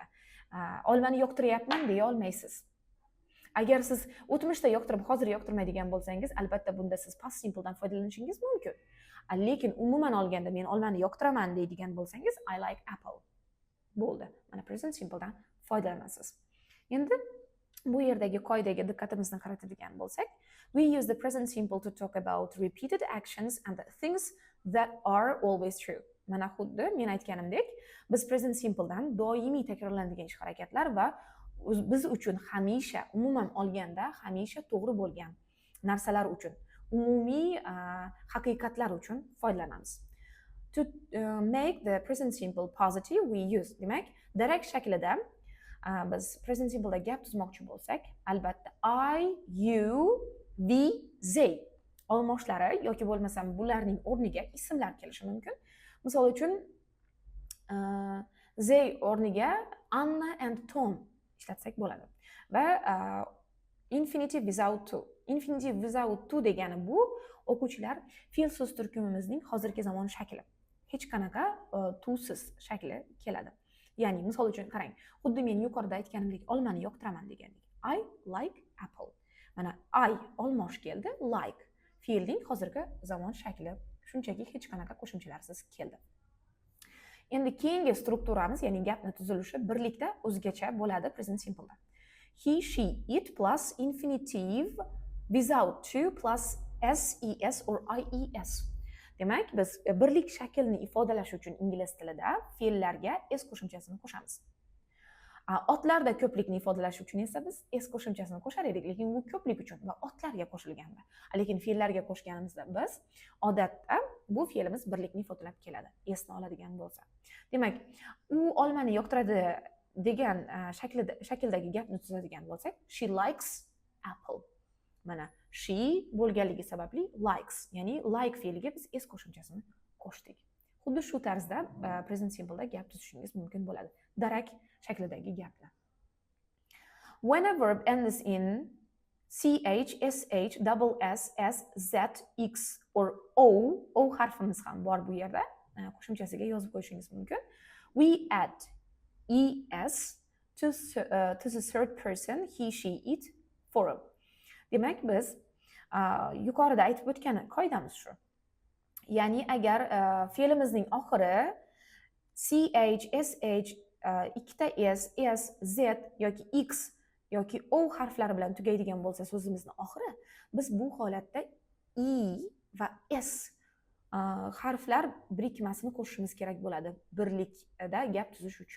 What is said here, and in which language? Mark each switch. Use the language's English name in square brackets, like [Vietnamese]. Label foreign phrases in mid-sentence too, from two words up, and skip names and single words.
[Uzbek] Olmani yoqtiryapman deya olmaysiz. Agar siz o'tmishda yoqtirib, hozir yoqtirmaydigan bo'lsangiz, albatta bunda siz [English] past simpledan [Uzbek] foydalanishingiz mumkin. Lekin umuman olganda men olmani yoqtiraman deydigan bo'lsangiz, [English] I like apple. [Uzbek] Bo'ldi. Mana [English] present simpledan [Uzbek] foydalanasiz. Endi bu yerdagi qoidaga diqqatimizni qaratadigan bo'lsak, [English] we use the present simple to talk about repeated actions and the things that are always true. [Uzbek] Mana xuddi men aytganimdek, biz [English] present simpledan [Uzbek] doimiy takrorlanadigan ish harakatlar va biz uchun hamisha, umuman olganda hamisha to'g'ri bo'lgan narsalar uchun, umumiy haqiqatlar uchun foydalanamiz. [English] To make the present simple positive, we use, [Uzbek] demak, darak shaklida biz [English] present simpleda [Uzbek] gap tuzmoqchi bo'lsak, albatta [English] I, you, we, they [Uzbek] olmoshlari yoki bo'lmasam bularning o'rniga ismlar kelishi mumkin. Misol uchun they o'rniga Anna and Tom ishlatsak bo'ladi. [English] Va infinitive without to. Infinitive without to [Uzbek] degani bu o'quvchilar fe'l so'z turkumimizning hozirgi zamon shakli. Hech qanaqa tusiz shakli keladi. Ya'ni misol uchun qarang, xuddi men yuqorida aytganimdek olmani yoqtiraman degandik. [English] I like apple. [Uzbek] Mana I olmosh keldi, like fe'lning hozirgi zamon shakli, shunchaki hech qanaqa qo'shimchalarsiz keldi. Endi keyingi strukturamiz, ya'ni gapni tuzilishi birlikda o'zgacha bo'ladi [English] present simpleda. He, she, it plus infinitive without to plus ses or ies. [Uzbek] Demak, biz birlik shaklini ifodalash uchun ingliz tilida fe'llarga s qo'shimchasini qo'shamiz. Otlarda ko'plikni ifodalash uchun esa biz s qo'shimchasini qo'shar edik, lekin bu ko'plik uchun va otlarga qo'shilganda. Lekin fe'llarga qo'shganimizda biz odatda bu fe'limiz birlikni ifodalab keladi, esni oladigan bo'lsa. Demak, u olmani yoqtiradi degan shakldagi gapni tuzadigan bo'lsak, [English] she likes apple. [Uzbek] Mana she bo'lganligi sababli likes, ya'ni like fe'liga biz s qo'shimchasini qo'shdik. Xuddi shu tarzda [English] present simpleda [Uzbek] gap tuzishingiz mumkin bo'ladi. Darak shaklidagi gaplar. [English] When a verb ends in ch, sh, double s, s, z, x or o [Uzbek] harfimiz ham bor bu yerda. Qo'shimchasiga yozib qo'yishingiz mumkin. [English] We add es to the third person, he, she, it form. [Uzbek] Demak, biz yuqorida aytib o'tgan qoidamiz shu. Ya'ni agar fe'limizning oxiri ch, sh, ikkita s, s, z yoki x yoki o harflari bilan tugaydigan bo'lsa so'zimizning oxiri, biz bu holatda i va s harflar birikmasini qo'shishimiz kerak bo'ladi birlikda gap tuzish uchun.